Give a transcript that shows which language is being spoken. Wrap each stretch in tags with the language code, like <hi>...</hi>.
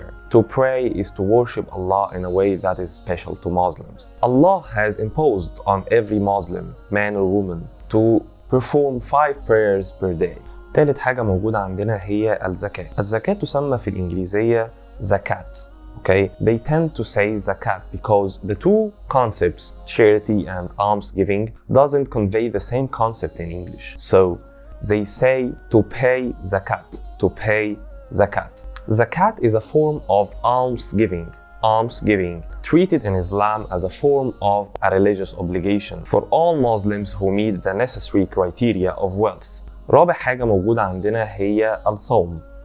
<en>To pray is to worship Allah in a way that is special to Muslims. Allah has imposed on every Muslim, man or woman, to perform 5 prayers per day.</en> <ar>ثالث حاجة موجودة عندنا هي الزكاة. الزكاة تسمى في الإنجليزية Zakat.</ar> <en>Okay? They tend to say Zakat because the two concepts, charity and almsgiving, doesn't convey the same concept in English. So they say to pay Zakat. Zakat is a form of almsgiving, treated in Islam as a form of a religious obligation for all Muslims who meet the necessary criteria of wealth.</en> <ar>رابع حاجة موجودة عندنا هي الصوم.</ar>